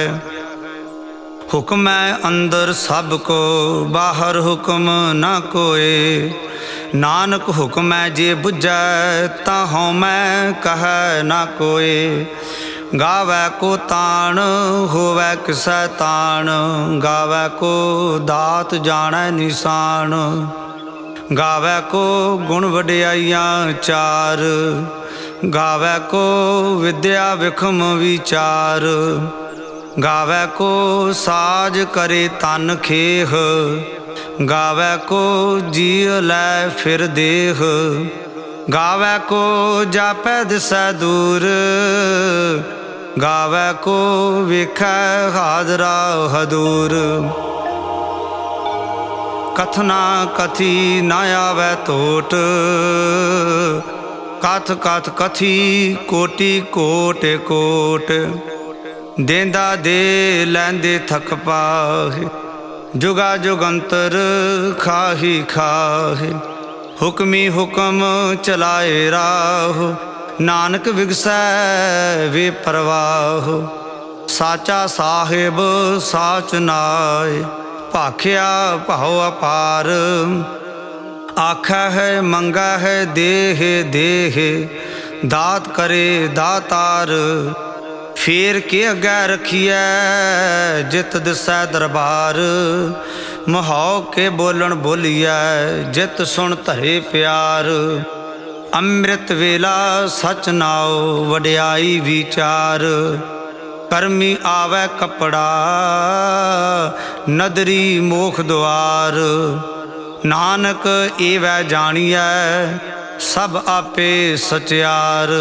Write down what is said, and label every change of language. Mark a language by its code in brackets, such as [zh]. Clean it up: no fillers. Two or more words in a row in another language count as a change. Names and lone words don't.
[pa] ਹੁਕਮ ਅੰਦਰ ਸਭ ਕੋ ਬਾਹਰ ਹੁਕਮ ਨਾ ਕੋਇ। ਨਾਨਕ ਹੁਕਮ ਜੇ ਬੁਝੈ ਤਾ ਹਉਮੈ ਕਹੈ ਨਾ ਕੋਇ। ਗਾਵੈ ਕੋ ਤਾਣ ਹੋਵੈ ਕਿਸੈ ਤਾਣ। ਗਾਵੈ ਕੋ ਦਾਤ ਜਾਣੈ ਨੀਸਾਣ। ਗਾਵੈ ਕੋ ਗੁਣ ਵਡਿਆਈਆਂ ਚਾਰ। ਗਾਵੈ ਕੋ ਵਿਦਿਆ ਵਿਖਮ ਵੀਚਾਰ। ਗਾਵੈ ਕੋ ਸਾਜ ਕਰੇ ਤਨ ਖੇਹ। ਗਾਵੈ ਕੋ ਜੀਅ ਲੈ ਫਿਰ ਦੇਹ। ਗਾਵੈ ਕੋ ਜਾਪੈ ਦਿਸੈ ਦੂਰ। ਗਾਵੈ ਕੋ ਵੇਖੈ ਹਾਦਰਾ ਹਦੂਰ। ਕਥਨਾ ਕਥੀ ਨਾ ਆਵੈ ਤੋਟ। ਕਥ ਕਥ ਕਥੀ ਕੋਟਿ ਕੋਟਿ ਕੋਟਿ। ਦੇਂਦਾ ਦੇ ਲੈਂਦੇ ਥਕਿ ਪਾਹਿ। ਜੁਗਾ ਜੁਗੰਤਰਿ ਖਾਹੀ ਖਾਹਿ। ਹੁਕਮੀ ਹੁਕਮੁ ਚਲਾਏ ਰਾਹੁ। ਨਾਨਕ ਵਿਗਸੈ ਵੇਪਰਵਾਹੁ। ਸਾਚਾ ਸਾਹਿਬੁ ਸਾਚੁ ਨਾਇ ਭਾਖਿਆ ਭਾਉ ਅਪਾਰੁ। ਆਖਹਿ ਮੰਗਹਿ ਦੇਹਿ ਦੇਹਿ ਦਾਤਿ ਕਰੇ ਦਾਤਾਰੁ। ਫੇਰਿ ਕਿ ਅਗੈ ਰਖੀਐ ਜਿਤੁ ਦਿਸੈ ਦਰਬਾਰੁ। ਮੁਹੌ ਕਿ ਬੋਲਣੁ ਬੋਲੀਐ ਜਿਤੁ ਸੁਣਿ ਧਰੇ ਪਿਆਰੁ। ਅੰਮ੍ਰਿਤ ਵੇਲਾ ਸਚੁ ਨਾਉ ਵਡਿਆਈ ਵੀਚਾਰੁ। ਕਰਮੀ ਆਵੈ ਕਪੜਾ ਨਦਰੀ ਮੋਖੁ ਦੁਆਰੁ। ਨਾਨਕ ਏਵੈ ਜਾਣੀਐ ਸਭੁ ਆਪੇ ਸਚਿਆਰੁ।